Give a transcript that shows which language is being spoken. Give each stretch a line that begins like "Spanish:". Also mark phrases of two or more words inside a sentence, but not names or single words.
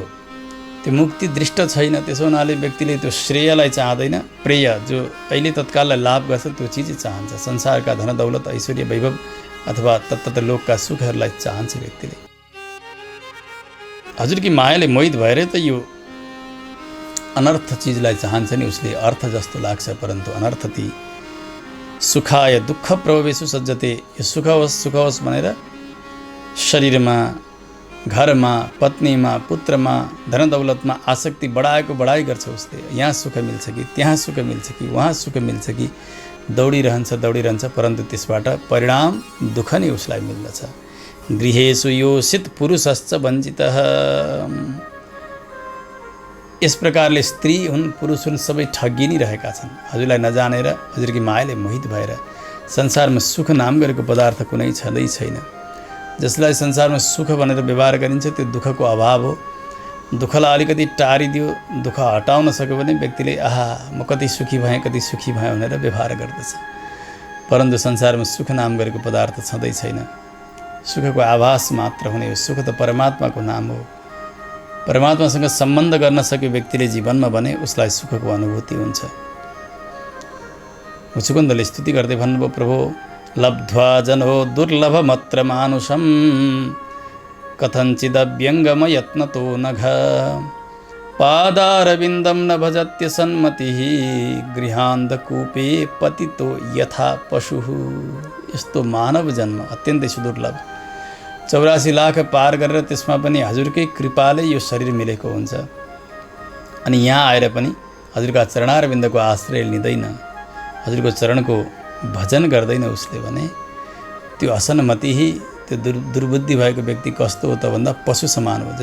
Nepali: त्यो मुक्ति दृष्ट छैन, त्यसो हुनाले व्यक्तिले त्यो श्रेयलाई चाहँदैन, प्रेय जो अहिले तत्काललाई लाभ गर्छ त्यो चिज चाहन्छ। संसारका धन दौलत ऐश्वर्य वैभव अथवा तत्त लोकका सुखहरूलाई चाहन्छ व्यक्तिले। हजुरकी मायाले मोहित भएर त यो अनर्थ चिजलाई चाहन्छ नि, उसले अर्थ जस्तो लाग्छ परन्तु अनर्थ ती।
Sanskrit: सुखाय दुःख प्रवेशु सज्जते,
Nepali: यो सुख होस् भनेर शरीरमा, घरमा, पत्नीमा, पुत्रमा, धन दौलतमा आसक्ति बढाइ गर्छ उसले। यहाँ सुख मिल्छ कि त्यहाँ सुख मिल्छ कि वहाँ सुख मिल्छ कि दौडिरहन्छ परन्तु त्यसबाट परिणाम दुःख नै उसलाई मिल्दछ।
Sanskrit: गृहेषु योषित पुरुषश्च वञ्चितः,
Nepali: यस प्रकारले स्त्री हुन् पुरुष हुन् सबै ठगी नै रहेका छन्। हजुरलाई नजानेर हजुरकी मायाले मोहित भएर संसारमा सुख नाम गरेको पदार्थ कुनै छँदै छैन। जसलाई संसारमा सुख भनेर व्यवहार गरिन्छ त्यो दुःखको अभाव हो। दुःखलाई अलिकति टारिदियो, दुःख हटाउन सक्यो भने व्यक्तिले आहा म कति सुखी भएँ भनेर व्यवहार गर्दछ। परन्तु संसारमा सुख नाम गरेको पदार्थ छँदै छैन, सुखको आभास मात्र हुने हो। सुख त परमात्माको नाम हो। परमात्मासँग सम्बन्ध गर्न सक्यो व्यक्तिले जीवनमा भने उसलाई सुखको अनुभूति हुन्छ। मुचुकुन्दले स्तुति गर्दै भन्नुभयो, प्रभु
Sanskrit: लब्ध्वा जनो दुर्लभमत्र मानुषं कथञ्चिदव्यङ्गम यत्नतो नघ पादारविन्दं न भजत्य सन्मतिः गृहान्धकूपे पतितो यथा पशुः।
Nepali: यस्तो मानव जन्म अत्यन्तै सुदुर्लभ, 84 लाख पार गरेर त्यसमा पनि हजुरकै कृपाले यो शरीर मिलेको हुन्छ। अनि यहाँ आएर पनि हजुरका चरणारविन्दको आश्रय लिँदैन, हजुरको चरणको भजन गर्दैन उसले भने त्यो असन्मति, त्यो दुर्बुद्धि भएको व्यक्ति कस्तो हो त भन्दा पशु समान हो।